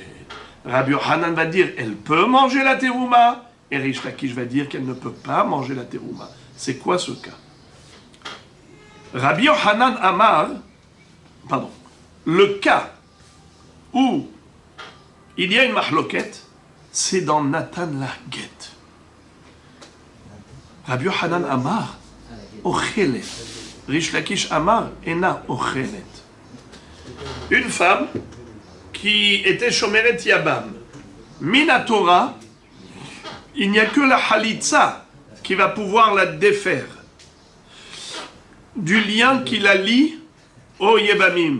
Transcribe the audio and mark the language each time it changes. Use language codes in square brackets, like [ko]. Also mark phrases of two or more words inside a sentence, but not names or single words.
[fr] Rabbi Yochanan va dire, elle peut manger la terouma, et Rish Lakish va dire qu'elle ne peut pas manger la terouma. C'est quoi ce cas? [he] רבי יוחנן אמר, [fr] le cas où il y a une mahloket, c'est dans [he] נותן לה גט. רבי יוחנן אמר אוכלת. ריש לקיש אמר אינה אוכלת. [fr] Une femme qui était [he] שומרת יבם. מן התורה, [fr] il n'y a que la Halitza qui va pouvoir la défaire du lien qui la lie au Yebamim.